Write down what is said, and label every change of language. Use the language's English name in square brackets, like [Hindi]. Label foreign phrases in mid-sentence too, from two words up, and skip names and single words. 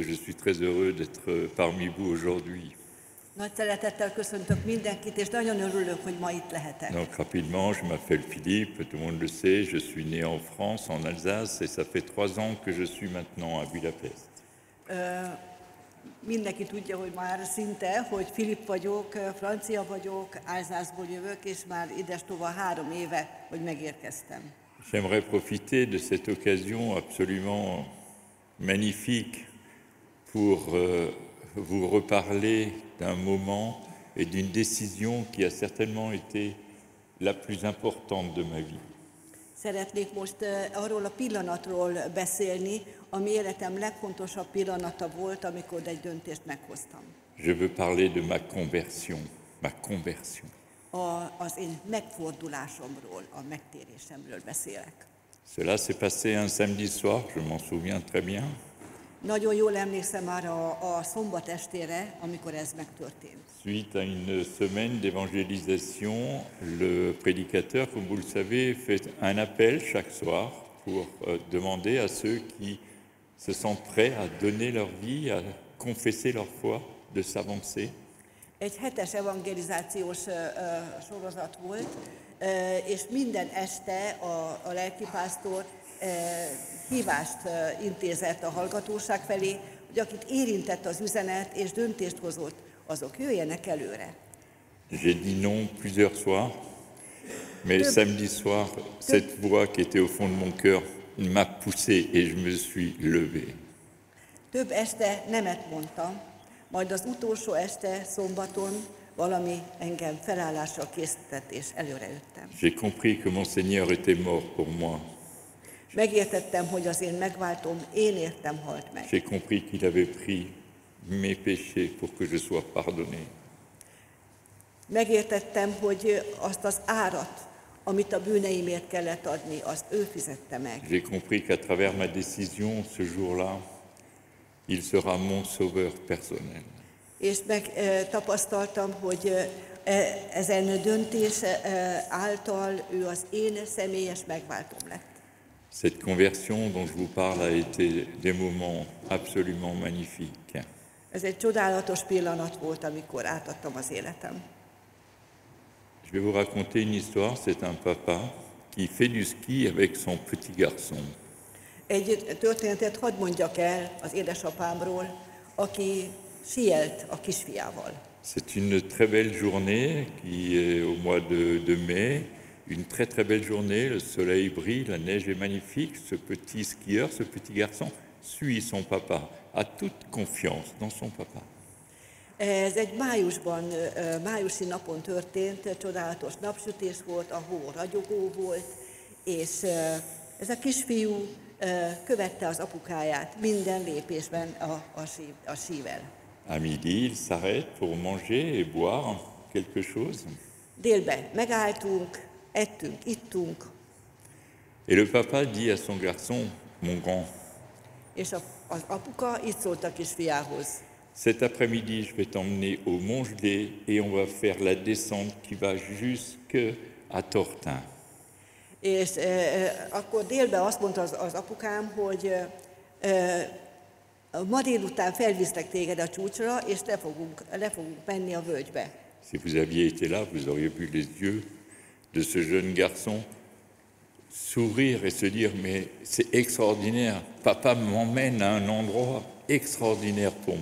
[French] Je suis très heureux d'être parmi vous aujourd'hui. [Hungarian] Nagy szeretettel köszöntök mindenkit, és nagyon örülök, hogy ma itt lehetek. [French] Donc rapidement, je m'appelle Philippe, tout le monde le sait, je suis né en France, en Alsace, et ça fait 3 ans que je suis maintenant à Budapest. [Hungarian] Mindenki tudja, hogy már szinte, hogy Filip vagyok, francia vagyok, Alsászból jövök, és már idestova 3 éve, hogy megérkeztem. [French] J'aimerais profiter de cette occasion absolument magnifique pour vous reparler d'un moment et d'une décision qui a certainement été la plus importante de ma vie. [Hungarian] Szeretnék most arról a pillanatról beszélni, ami életem legfontosabb pillanata volt, amikor egy döntést meghoztam. [French] Je veux parler de ma conversion, [Hungarian] Az én megfordulásomról, a megtérésemről beszélek. [French] Cela s'est passé un samedi soir, je m'en souviens très bien. [Hungarian] Nagyon jól emlékszem arra a szombat estére, amikor ez megtörtént. [French] Suite à une semaine d'évangélisation, le prédicateur, comme vous le savez, fait un appel chaque soir pour demander à ceux qui se sentent prêts à donner leur vie, à confesser leur foi, de s'avancer. [Hungarian] Egy hetes evangelizációs sorozat volt, és minden este a lelkipásztor hívást intézett a hallgatóság felé, hogy akit érintett az üzenet és döntést hozott, azok jöjjenek előre. [French] J'ai dit non plusieurs soirs, mais samedi soir, cette voix qui était au fond de mon cœur m'a poussé et je me suis levé. [Hungarian] Több este nemet mondtam, majd az utolsó este, szombaton valami engem felállásra készített, és előre jöttem. [French] J'ai compris que mon Seigneur était mort pour moi. [Hungarian] Megértettem, hogy az én megváltom, én értem halt meg. [French] J'ai compris qu'il avait pris mes péchés pour que je sois pardonné. [Hungarian] Megértettem, hogy azt az árat, amit a bűneimért kellett adni, azt ő fizette meg. [French] J'ai compris qu'à travers ma décision, ce jour-là, il sera mon sauveur personnel. [Hungarian] És megtapasztaltam, hogy ezen döntés által ő az én személyes megváltom lett. [French] Cette conversion dont je vous parle a été des moments absolument magnifiques. [Hungarian] Ez egy csodálatos pillanat volt, amikor átadtam az életem. [French] Je vais vous raconter une histoire. C'est un papa qui fait du ski avec son petit garçon. [Hungarian] Egy történetet hadd mondjak el az édesapámról, aki sielt a kisfiával. [French] C'est une très belle journée qui est au mois de mai. Une très très belle journée, le soleil brille, la neige est magnifique. Ce petit skieur, ce petit garçon suit son papa, a toute confiance dans son papa. [Hungarian] Ez egy májusi napon történt, csodálatos napsütés volt, a hó ragyogó volt, és ez a kisfiú követte az apukáját minden lépésben a sível. [French] À midi, il s'arrête pour manger et boire quelque chose. [Hungarian] Délben megálltunk, ettünk, ittunk. [French] Et le papa dit à son garçon, mon grand, [Hungarian] És az apuka így szólt a kisfiához. [French] cet après-midi, je vais t'emmener au Mont Gelé et on va faire la descente qui va jusque à Tortin. [Hungarian] És akkor délben azt mondta az apukám, hogy ma délután felviszlek téged a csúcsra, és le fogunk menni a völgybe. [French] Si vous aviez été là, vous auriez vu les yeux de ce jeune garçon sourire et se dire « Mais c'est extraordinaire, papa m'emmène à un endroit extraordinaire pour moi.